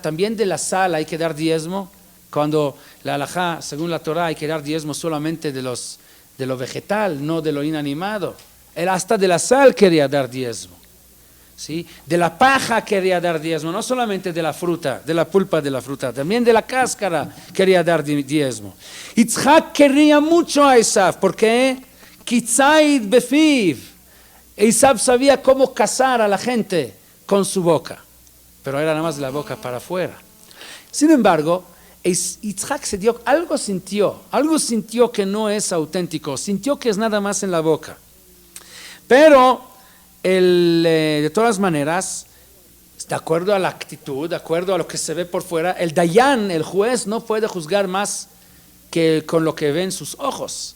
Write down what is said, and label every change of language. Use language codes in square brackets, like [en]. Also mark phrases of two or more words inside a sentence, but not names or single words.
[es] También de la sal hay que dar diezmo. Cuando la halajá, según la Torah, hay que dar diezmo solamente de lo vegetal, no de lo inanimado. Él hasta de la sal quería dar diezmo, ¿sí? De la paja quería dar diezmo, no solamente de la fruta, de la pulpa de la fruta, también de la cáscara quería dar diezmo. Yitzhak quería mucho a Esav, ¿por qué? [he] כי ציד בפיו. [es] Esav sabía cómo cazar a la gente con su boca, pero era nada más la boca para afuera. Sin embargo, Yitzhak algo sintió que no es auténtico, sintió que es nada más en la boca. Pero de todas maneras, de acuerdo a la actitud, de acuerdo a lo que se ve por fuera, el Dayan, el juez, no puede juzgar más que con lo que ven sus ojos.